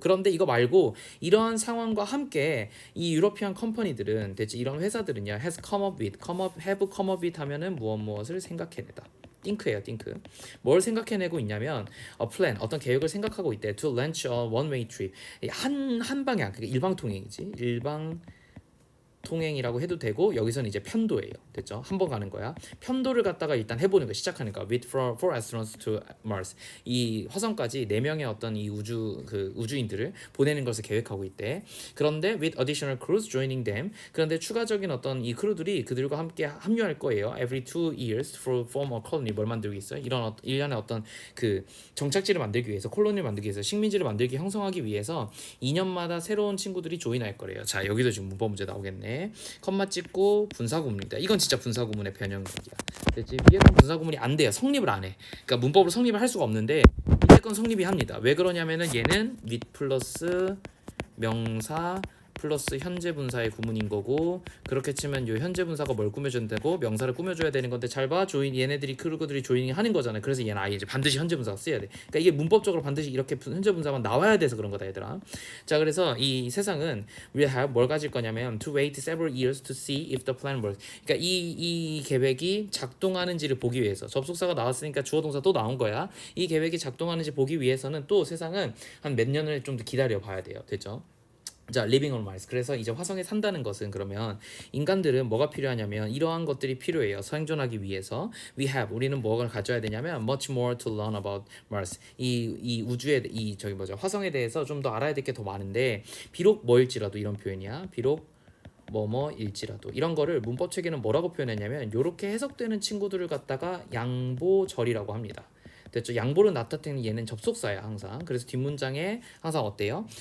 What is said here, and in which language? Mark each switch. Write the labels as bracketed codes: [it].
[ko] 그런데 이거 말고 이러한 상황과 함께 이 유러피안 컴퍼니들은 대체 이런 회사들은요 [en] have come up with [ko] 하면은 무엇을 생각해내다. 띵크예요, 띵크. 뭘 생각해내고 있냐면 plan 어떤 계획을 생각하고 있대. [en] to launch a one-way trip [ko] 한 방향 그게 일방 통행이지. 일방 통행이라고 해도 되고 여기서는 이제 편도예요. 됐죠? 한 번 가는 거야. 편도를 갖다가 일단 해보는 거 시작하는 거야. [en] With four astronauts to Mars. [ko] 이 화성까지 4명의 어떤 이 우주인들을 보내는 것을 계획하고 있대. 그런데 [en] with additional crews joining them. [ko] 그런데 추가적인 어떤 이 크루들이 그들과 함께 합류할 거예요. [en] Every 2 years for form a colony. [ko] 뭘 만들기 있어요? 이런 일련의 어떤 그 정착지를 만들기 위해서 콜로니를 만들기 위해서 식민지를 만들기 형성하기 위해서 2년마다 새로운 친구들이 조인할 거래요. 자, 여기도 지금 문법 문제 나오겠네. 컴마 찍고 분사구문입니다. 이건 진짜 분사구문의 변형이야. 됐지? 위에 건 분사구문이 안 돼요. 성립을 안 해. 그러니까 문법으로 성립을 할 수가 없는데 밑에 건 성립이 합니다. 왜 그러냐면은 얘는 with 플러스 명사 플러스 현재 분사의 구문인 거고 그렇게 치면 요 현재 분사가 뭘 꾸며줘야 되고 명사를 꾸며줘야 되는 건데 잘 봐. 조인 얘네들이 크루들이 조인이 하는 거잖아요. 그래서 얘는 아예 이제 반드시 현재 분사가 써야 돼. 그러니까 이게 문법적으로 반드시 이렇게 현재 분사만 나와야 돼서 그런 거다 얘들아. 자, 그래서 이 세상은 [en] we have [ko] 뭘 가질 거냐면 [en] to wait several years to see if the plan works. [ko] 그러니까 이 계획이 작동하는지를 보기 위해서 접속사가 나왔으니까 주어 동사 또 나온 거야. 이 계획이 작동하는지 보기 위해서는 또 세상은 한 몇 년을 좀 더 기다려 봐야 돼요. 됐죠? 자, [en] living on Mars. [ko] 그래서 이제 화성에 산다는 것은 그러면 인간들은 뭐가 필요하냐면 이러한 것들이 필요해요. 생존하기 위해서. 우리는 뭐가 가져야 되냐면 [en] much more to learn about Mars. [ko] 이 우주에 화성에 대해서 좀 더 알아야 될 게 더 많은데 비록 뭐일지라도 이런 표현이야. 비록 뭐뭐일지라도 이런 거를 문법 체계는 뭐라고 표현했냐면 이렇게 해석되는 친구들을 갖다가 양보절이라고 합니다. 됐죠? 양보를 나타내는 얘는 접속사야 항상. 그래서 뒷문장에 항상 어때요?